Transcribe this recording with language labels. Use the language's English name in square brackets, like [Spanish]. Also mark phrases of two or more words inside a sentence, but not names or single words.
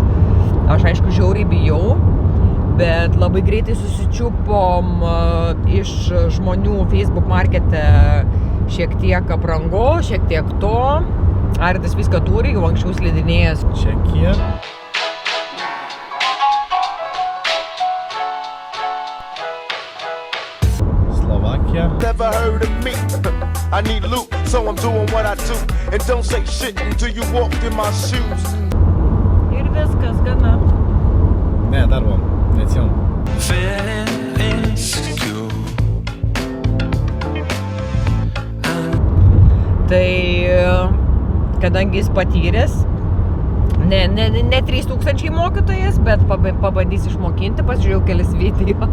[Lithuanian] Aš aišku žiauriai bijau, bet labai greitai susičiupom iš žmonių Facebook markete šiek tiek aprangos, šiek tiek to. Aridas viską turi, jau anksčiau slidinėjęs. Čekija. Slovakija. [English] Never heard of me. I need loot, so I'm doing what I do. And don't say shit until you walk in my shoes. [Lithuanian] Ir viskas gana. Ne, dar buvom, neatsimenu. Tai kadangi jis patyręs, ne 3000 mokytojas, bet pabandys išmokinti, pasižiūrėjau kelis video.